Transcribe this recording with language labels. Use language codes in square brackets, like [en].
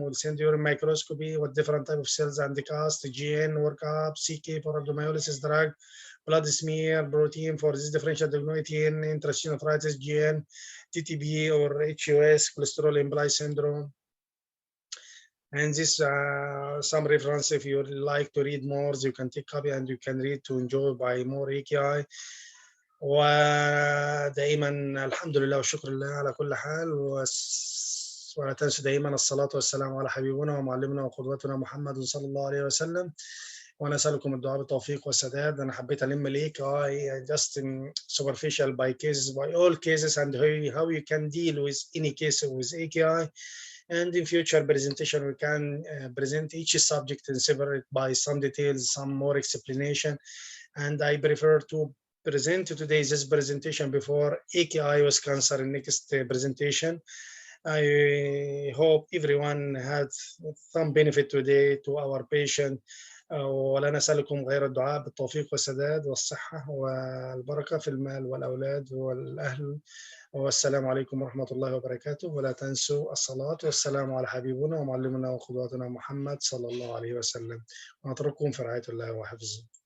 [en] We'll send you a microscopy with different type of cells and the cast, GN workup, CK for rhabdomyolysis drug, blood smear, protein for this differential diagnosis, interstitial nephritis, GN, TTB or HUS, cholesterol imply syndrome. And this some reference, if you like to read more, you can take copy and you can read to enjoy by more AKI. [ar] ودائما الحمد لله والشكر لله على كل حال، ولا تنسوا دائما الصلاة والسلام على حبيبنا ومعلمنا وقدوتنا محمد صلى الله عليه وسلم. ونسألكم الدعاء بالتوفيق والسداد. أنا حبيت ألم ليك [en] just superficial by cases, by all cases, and how you can deal with any case with AKI. And in future presentation, we can present each subject in separate by some details, some more explanation. And I prefer to present today this presentation before AKI was cancer in next presentation. I hope everyone had some benefit today to our patient. [ar] ولا نسألكم غير الدعاء بالتوفيق والسداد والصحة والبركة في المال والأولاد والأهل. والسلام عليكم ورحمة الله وبركاته. ولا تنسوا الصلاة والسلام على حبيبنا ومعلمنا وقدوتنا محمد صلى الله عليه وسلم. ونترككم في رعاية الله وحفظه.